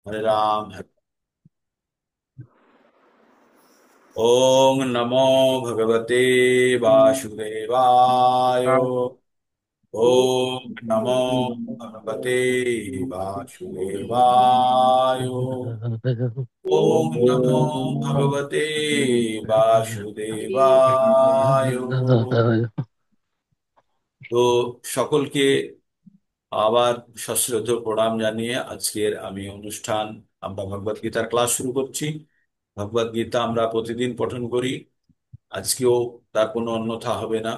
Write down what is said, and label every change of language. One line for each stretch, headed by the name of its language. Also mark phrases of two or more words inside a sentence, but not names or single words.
Sanskrit: हरे राम ओम नमो भगवते वासुदेवाय। ओम नमो भगवते वासुदेवाय। ओम नमो भगवते वासुदेवाय।
Bangla: তো সকলকে আবার সশ্রদ্ধ প্রণাম জানিয়ে আজকের আমি অনুষ্ঠান, আমরা ভগবত গীতার ক্লাস শুরু করছি। ভগবত গীতা আমরা প্রতিদিন পঠন করি, আজকেও তার কোনো অন্যথা হবে না।